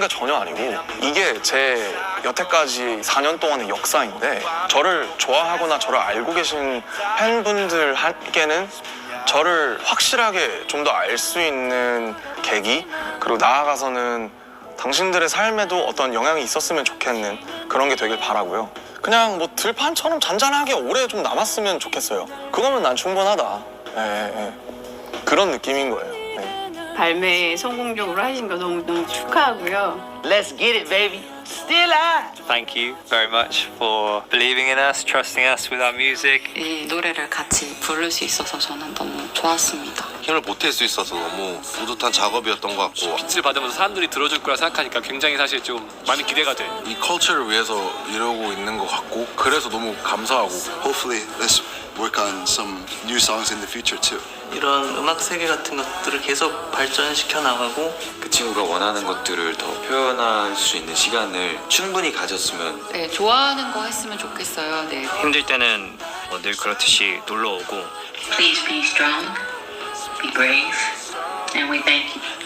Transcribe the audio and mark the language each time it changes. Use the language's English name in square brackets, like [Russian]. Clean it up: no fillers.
[Korean] 게 전혀 아니고 이게 제 여태까지 4년 동안의 역사인데 저를 좋아하거나 저를 알고 계신 팬분들에게는 저를 확실하게 좀 더 알 수 있는 계기 그리고 나아가서는 당신들의 삶에도 어떤 영향이 있었으면 좋겠는 그런 게 되길 바라고요. 그냥 뭐 들판처럼 잔잔하게 오래 좀 남았으면 좋겠어요. 그거면 난 충분하다. 그런 느낌인 거예요. 발매 성공적으로 하신 거 너무 축하하고요. [English] Let's get it, baby. Still I. Thank you very much for believing in us, trusting us with our music. [Korean] 이 노래를 같이 부를 수 있어서 저는 너무 좋았습니다. 힘을 보탤 수 있어서 너무 뿌듯한 작업이었던 것 같고 빛을 받으면서 사람들이 들어줄 거라 생각하니까 굉장히 사실 좀 많이 기대가 돼. 이 컬처를 위해서 이러고 있는 것 같고 그래서 너무 감사하고 [English] Hopefully, let's work on some new songs in the future too. [Korean] 이런 음악 세계 같은 것들을 계속 발전시켜 나가고 그 친구가 원하는 것들을 더 표현할 수 있는 시간을 충분히 가졌으면 네, 좋아하는 거 했으면 좋겠어요. 네. 힘들 때는 늘 그렇듯이 놀러 오고 [English] Please be strong, be brave, and we thank you.